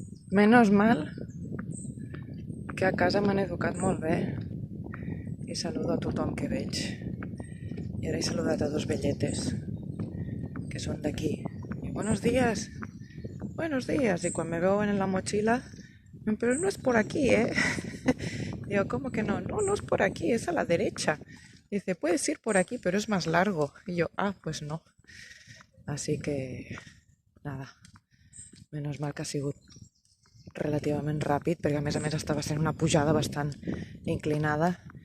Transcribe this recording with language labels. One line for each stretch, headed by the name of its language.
Spanish: Menos mal
Catalan: que a casa m'han educat molt bé i saludo a tothom que veig. I ara he saludat a dos velletes que són d'aquí.
Spanish: I buenos días, buenos días. Y cuando me veo en la mochila, pero no es por aquí, ¿eh? Digo, ¿cómo que no? No, no es por aquí, es a la derecha. Dice, puedes ir por aquí, pero es más largo. Y yo, pues no. Así que, nada, menos mal que
Catalan: ha sigut relativament ràpid, perquè a més estava sent una pujada bastant inclinada.